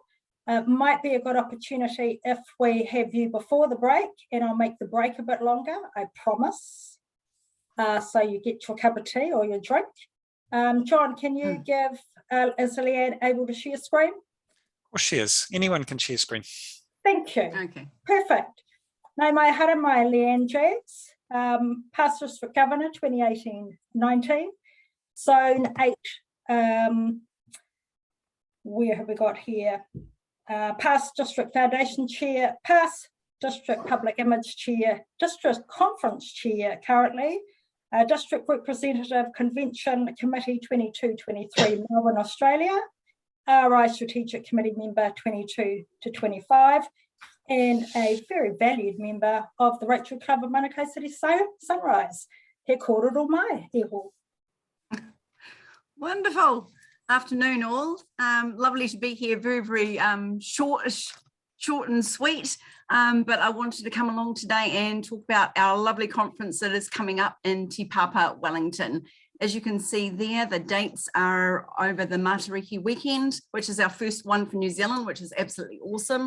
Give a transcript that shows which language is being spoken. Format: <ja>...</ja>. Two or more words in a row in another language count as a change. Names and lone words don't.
<en>Might be a good opportunity if we have you before the break, and I'll make the break a bit longer, I promise. So you get your cup of tea or your drink. John, can you give, is Leanne able to share screen? Or shares. Anyone can share screen. Thank you. Okay. Perfect.</en> <mi>Nau mai hara mai</mi> <en>Leanne Jacks, Past District Governor 2018-19, Zone 8. Where have we got here? past District Foundation Chair, past District Public Image Chair, District Conference Chair currently, District Representative Convention Committee 22-23 Melbourne, Australia, RI Strategic Committee member 22 to 25, and a very valued member of the Rotary Club of Manukau City Sunrise.</en> <mi>He kōrero mai, e ho.</mi> <en>Wonderful afternoon, all. Lovely to be here. Very short and sweet. But I wanted to come along today and talk about our lovely conference that is coming up in Te Papa, Wellington. As you can see there, the dates are over the Matariki weekend, which is our first one for New Zealand, which is absolutely awesome.</en>